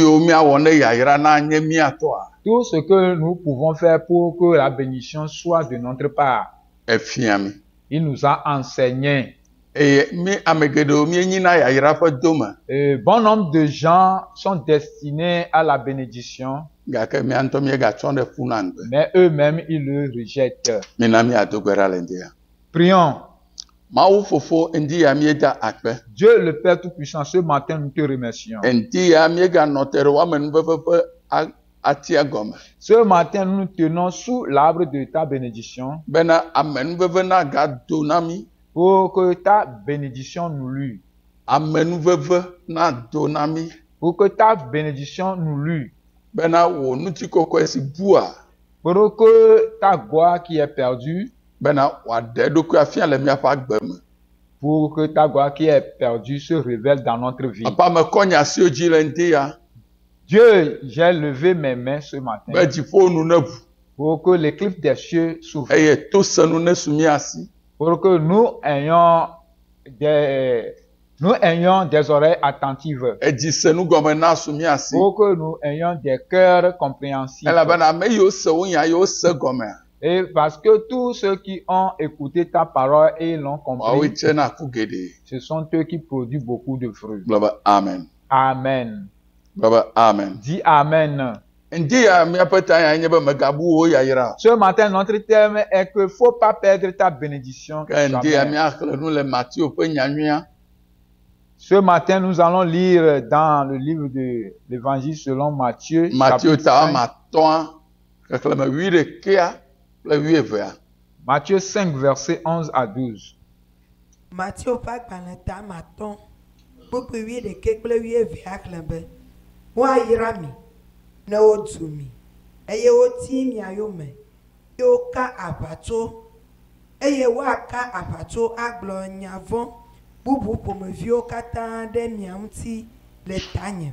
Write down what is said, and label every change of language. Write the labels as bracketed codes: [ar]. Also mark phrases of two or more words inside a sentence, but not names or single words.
[fr] Tout ce que nous pouvons faire pour que la bénédiction soit de notre part. Il nous a enseigné. Bon nombre de gens sont destinés à la bénédiction. [ee] gake mía ŋutɔ míegatsɔ ɖe ƒu na ŋgbe. [fr] mais eux-mêmes, ils le rejettent. [ee] Mina míado gbe ɖa le ŋdi ya. [fr] Prions. [ee] Mawu fofo ŋdi ya míeda akpe. [fr] Dieu le Père Tout-Puissant, ce matin, nous te remercions. [ee] Ŋdi ya míeganɔ te ɖe wɔme nuveve ƒe atia gɔme. [fr] Ce matin, nous nous tenons sous l'arbre de ta bénédiction [ee] Bena ame nuveve nagado na mí. [fr] pour que ta bénédiction nous lue. [ee] Ame nuveve nado na mí. [fr] Pour que ta bénédiction nous lue. [ee] Bena wò ŋutikɔkɔe si bua. [fr] Pour que ta gloire qui est perdue, [ee] Bena wòaɖe eɖokui afia le míaƒe agbe me. [fr] pour que ta gloire qui est perdue se révèle dans notre vie. [ee] Papa mekɔ nye asiwo dzi le ŋdi ya. [fr] Dieu, j'ai levé mes mains ce matin [ee] Be dziƒo nu neʋu. [fr] pour que l'éclipse des cieux s'ouvre, [ee] Eye tosenu nesu mía si. [fr] pour que nous ayons des oreilles attentives, [ee] Edzisenu gɔme na su mía si. [fr] pour que nous ayons des cœurs compréhensifs. [ee] Elabena ame yiwo se wo nya yiwo se gɔmea. [fr] Et parce que tous ceux qui ont écouté ta parole et l'ont [ee] Woawoe [fr] compris, [ee] tsena ku geɖe. [fr] ce sont eux qui produisent beaucoup de fruits. [ee] Gblɔ be amen. Amen. Gblɔ be amen. [fr] Dis Amen. [ee] Ŋdi ya míaƒe ta ya nye be megabu wo yayra. [fr] Ce matin, notre thème est que faut pas perdre ta bénédiction. [ee] Ke ŋdi ya jamais. míaxlẽ nu le Matthieu ƒe nyanyuia. [fr] Ce matin, nous allons lire dans le livre de l'Évangile selon Matthieu, Matthieu chapitre [ee] ta 5, wɔme atɔ̃a xexlẽme 12 kple 12. [fr] Matthieu 5, versets 11 à 12. [ee] Matthieu ƒe agbalẽ ta matɔ̃ kpukpu 11 kple 12 xlẽ be woayra mi ne wodu mi eye woti mia yome eye woka aʋatso eye woaka aʋatso agblɔ nya vɔ̃ bubu ƒomeviwo katã ɖe mia ŋuti le tanye.